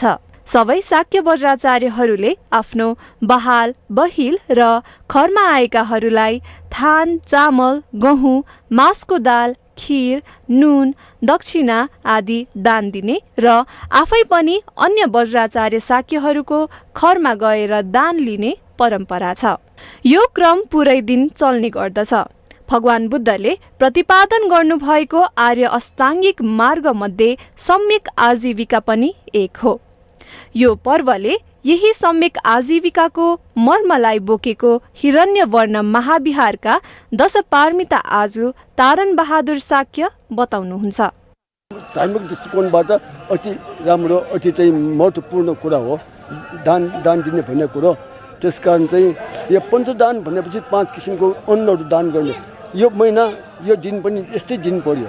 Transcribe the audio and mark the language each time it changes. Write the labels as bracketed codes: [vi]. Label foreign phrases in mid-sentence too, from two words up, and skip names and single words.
[ne] सबै शाक्य वज्राचार्यहरूले आफ्नो बहाल बहिल र घरमा आएकाहरूलाई धान, चामल, गहुँ, मासको दाल, खीर, नुन, दक्षिणा आदि दान दिने र आफै पनि अन्य वज्राचार्य शाक्यहरूको घरमा गएर दान लिने परम्परा छ। यो क्रम पुरै दिन चल्ने गर्दछ। भगवान बुद्धले प्रतिपादन गर्नुभएको आर्य अष्टाङ्गिक मार्ग मध्ये सम्यक आजीविका पनि एक हो। यो पर्वले यही सम्यक आजीविकाको मर्मलाई बोकेको हिरण्यवर्ण महाविहारका 10 पारमिता आजु तारन बहादुर शाक्य बताउनुहुन्छ। धार्मिक दृष्टिकोणबाट अति राम्रो, अति चाहिँ महत्त्वपूर्ण कुरा हो दान दिने भन्ने कुरो। त्यसकारण चाहिँ यो पञ्चदान भनेपछि 5 किसिमको अन्नहरू दान गर्ने यो महिना यो दिन पनि यस्तै दिन पर्यो।